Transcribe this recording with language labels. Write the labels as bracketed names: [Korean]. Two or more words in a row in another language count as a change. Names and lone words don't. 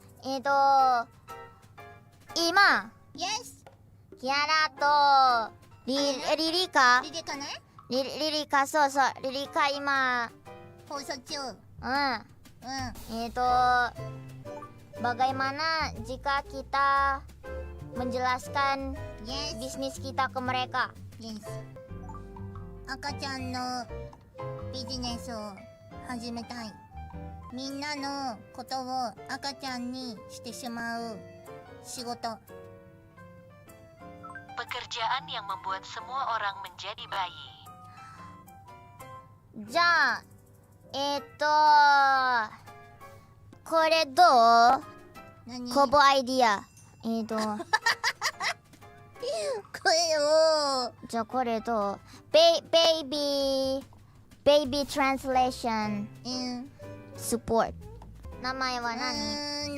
[Japanese] 今 Yes キアラとリリカリリカねリリカそうリリカ今放送中 [Indonesian] bagaimana jika kita menjelaskan Yes bisnis kita ke mereka [Japanese] Yes 赤ちゃんのビジネスを始めたいみんなのことを赤ちゃんにしてしまう仕事 [Indonesian] Pekerjaan yang membuat semua orang menjadi bayi. [Japanese] じゃあこれどう何コボアイディアこれをじゃあこれどう [English] baby translation support [Japanese] 名前は何